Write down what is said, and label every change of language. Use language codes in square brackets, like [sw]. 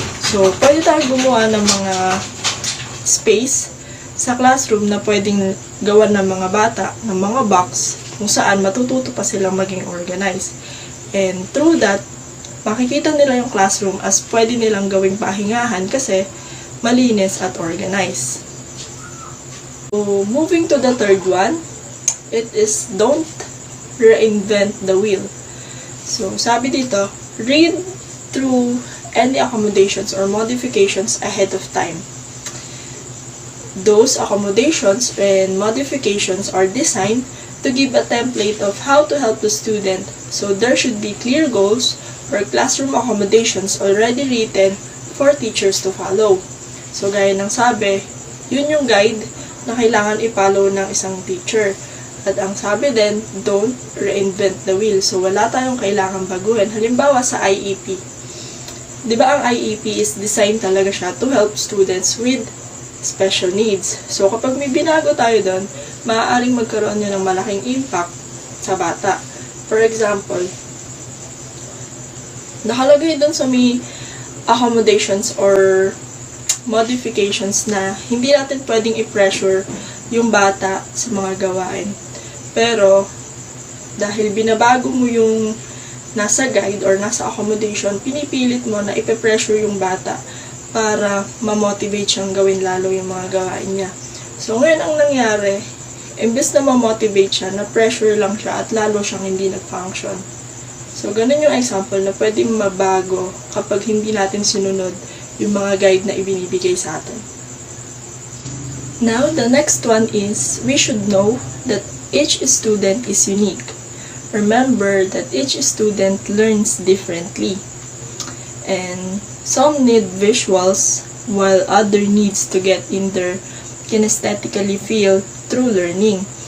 [tl] So, pwede tayo gumawa ng mga space sa classroom na pwedeng gawan ng mga bata, ng mga box, kung saan matututo pa silang maging organized. [en] And through that, [tl] makikita nila yung classroom as pwede nilang gawing pahingahan kasi malinis at organized. [en] So, moving to the third one, it is don't reinvent the wheel. So, [tl] sabi dito, [en] read through any accommodations or modifications ahead of time. Those accommodations and modifications are designed to give a template of how to help the student, so there should be clear goals or classroom accommodations already written for teachers to follow. [tl] So, gaya ng sabi, yun yung guide na kailangan i-follow ng isang teacher. At ang sabi din, [en] don't reinvent the wheel. [tl] So, wala tayong kailangan baguhin. Halimbawa sa IEP. Di ba ang [en] IEP is designed [tl] talaga siya [en] to help students with special needs. [tl] So, kapag may binago tayo doon, maaaring magkaroon yun ng malaking impact sa bata. [en] For example, [tl] nakalagay doon sa may accommodations or modifications na hindi natin pwedeng i-pressure yung bata sa mga gawain. Pero, dahil binabago mo yung nasa guide or nasa accommodation, pinipilit mo na ipe-pressure yung bata para ma-motivate siyang gawin lalo yung mga gawain niya. So, ngayon ang nangyari, imbes na ma-motivate siya, na-pressure lang siya at lalo siyang hindi nag-function. So, ganun yung example na pwedeng mabago kapag hindi natin sinunod yung mga guide na ibinibigay sa atin. [en] Now, the next one is, we should know that each student is unique. Remember that each student learns differently. And some need visuals, while other needs to get in their kinesthetically feel through learning.